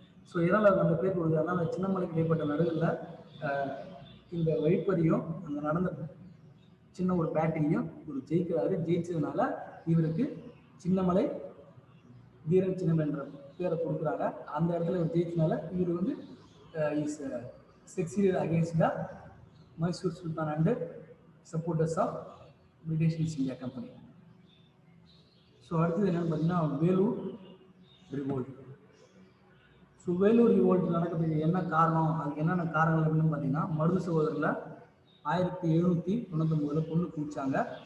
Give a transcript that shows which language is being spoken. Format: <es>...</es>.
<ta>So இதனால் அந்த பேர் கொடுக்குது. அதனால் சின்னமலைக்கு இடைப்பட்ட நடுவில் இந்த வழிப்பறியும் அங்கே நடந்த சின்ன ஒரு பேட்டிங்கையும் இவர் ஜெயிக்கிறாரு. ஜெயிச்சதுனால இவருக்கு சின்னமலை வீரன் சின்னமலை என்ற பேரை கொடுக்குறாங்க.</ta> <en>அந்த இடத்துல இவர் ஜெயிச்சதுனால இவர் வந்து is succeeded against the Mysore Sultan and supporters of British East India Company.</en> <ta>So அடுத்தது என்னென்னு பார்த்தீங்கன்னா Vellore revolt. So Vellore revolt நடக்கிறதுக்கு என்ன காரணம், அதுக்கு என்னென்ன காரணங்கள் இருக்குன்னு பார்த்தீங்கன்னா மருது சகோதரில் 1799 பொண்ணு குடிச்சாங்க.</ta>